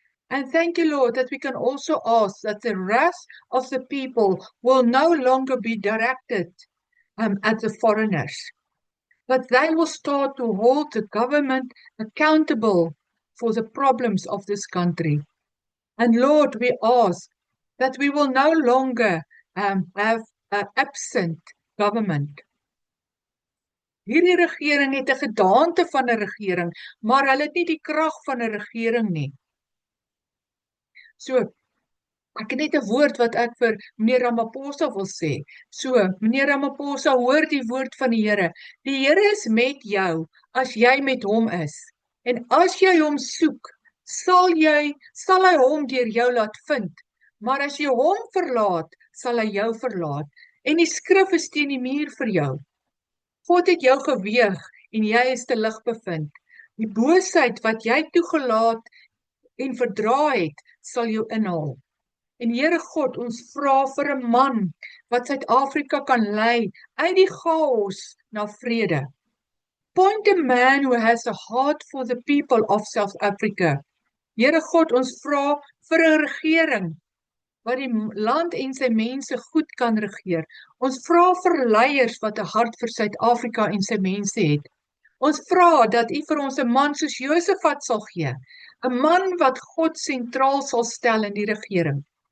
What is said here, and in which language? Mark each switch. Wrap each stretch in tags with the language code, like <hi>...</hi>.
<en>And thank you, Lord, that we can also ask that the wrath of the people will no longer be directed at the foreigners, but they will start to hold the government accountable for the problems of this country. And Lord, we ask that we will no longer have an absent government.</en> <af>Hierdie regering het 'n gedaante van 'n regering, maar hulle het nie die krag van 'n regering nie. So, ek het net 'n woord wat ek vir meneer Ramaphosa wil sê. So, meneer Ramaphosa, hoor die woord van die Here. Die Here is met jou as jy met hom is. En as jy hom soek, sal hy hom deur jou laat vind. Maar as jy hom verlaat, sal hy jou verlaat. En die skrif is teen die muur vir jou. God het jou geweeg en jy is te lig bevind. Die boosheid wat jy toegelaat en verdra het, sal jou inhaal. En Here God, ons vra vir 'n man wat Suid-Afrika kan lei uit die chaos na vrede.</af> <en>Appoint a man who has a heart for the people of South Africa.</en> <af>Here God, ons vra vir 'n regering wat die land en sy mense goed kan regeer. Ons vra vir leiers wat 'n hart vir Suid-Afrika en sy mense het. Ons vra dat U vir ons 'n man soos Josafat sal gee, 'n man wat God sentraal sal stel in die regering.</af>